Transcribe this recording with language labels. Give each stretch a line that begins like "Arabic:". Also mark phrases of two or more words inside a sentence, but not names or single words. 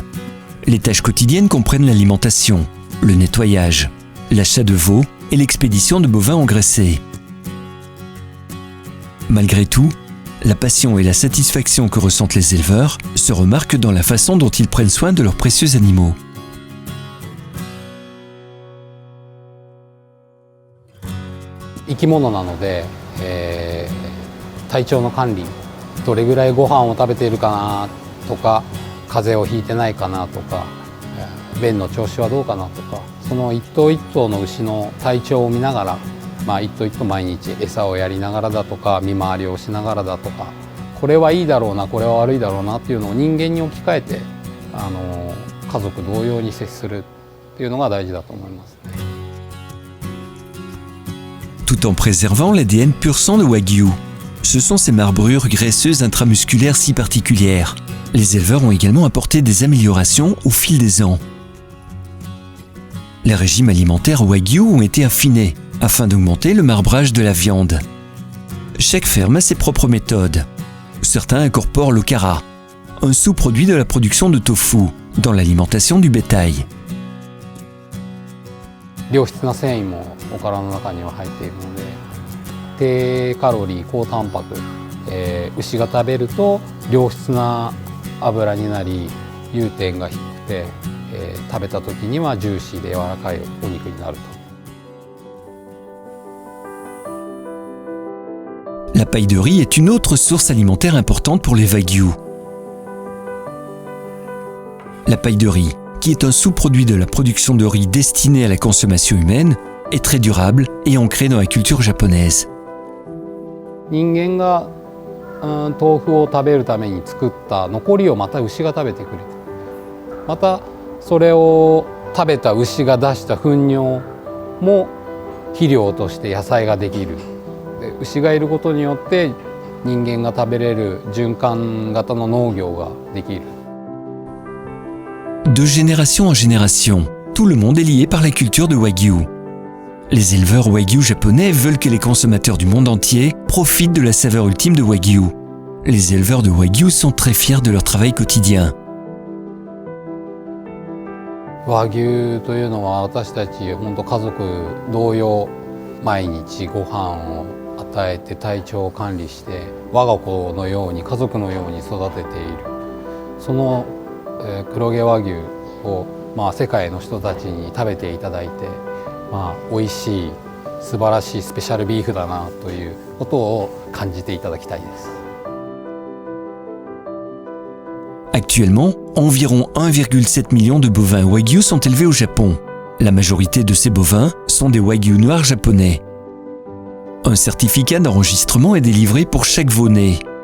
French: Les tâches quotidiennes comprennent l'alimentation, le nettoyage, l'achat de veaux et l'expédition de bovins engraissés. Malgré tout, la passion et la satisfaction que ressentent les éleveurs se remarquent dans la façon dont ils prennent soin de leurs précieux animaux.
Japanese: 生き物なので、 体調の管理、どれぐらいご飯を食べているかなとか、風邪をひいてないかなとか、便の調子はどうかなとか、その一頭一頭の牛の体調を見ながら、一頭一頭毎日餌をやりながらだとか、見回りをしながらだとか、これはいいだろうな、これは悪いだろうなっていうのを人間に置き換えて、家族同様に接するっていうのが大事だと思いますね。
French: Tout en préservant l'ADN pur sang de Wagyu. Ce sont ces marbrures graisseuses intramusculaires si particulières. Les éleveurs ont également apporté des améliorations au fil des ans. Les régimes alimentaires Wagyu ont été affinés afin d'augmenter le marbrage de la viande. Chaque ferme a ses propres méthodes. Certains incorporent le kara, un sous-produit de la production de tofu, dans l'alimentation du bétail.
Japanese: 良質な繊維もおからの中には入っているので、低カロリー高タンパク、牛が食べると良質な油になり、融点が低くて、食べた時にはジューシーで柔らかいお肉になると。
French: La paille de riz est une autre source alimentaire importante pour les Wagyu. La paille de riz, qui est un sous-produit de la production de riz destiné à la consommation humaine, est très durable et ancrée dans la culture japonaise.
Japanese: 人間が豆腐を食べるために作った残りをまた牛が食べてくれて、またそれを食べた牛が出した糞尿も肥料として野菜ができる。で、牛がいることによって人間が食べれる循環型の農業ができる。
French: De génération en génération, tout le monde est lié par la culture de Wagyu. Les éleveurs Wagyu japonais veulent que les consommateurs du monde entier profitent de la saveur ultime de Wagyu. Les éleveurs de Wagyu sont très fiers de leur travail quotidien.
Japanese: 和牛というのは私たち本当家族同様、毎日ご飯を与えて体調を管理して我が子のように家族のように育てている。その黒毛和牛を、世界の人たちに食べていただいて、美味しい素晴らしいスペシャルビーフだなということを感じていただきたいです。
French: Actuellement, environ 1,7 million de bovins Wagyu sont élevés au Japon. La majorité de ces bovins sont des Wagyu noirs japonais. Un certificat d'enregistrement est délivré pour chaque veau-né.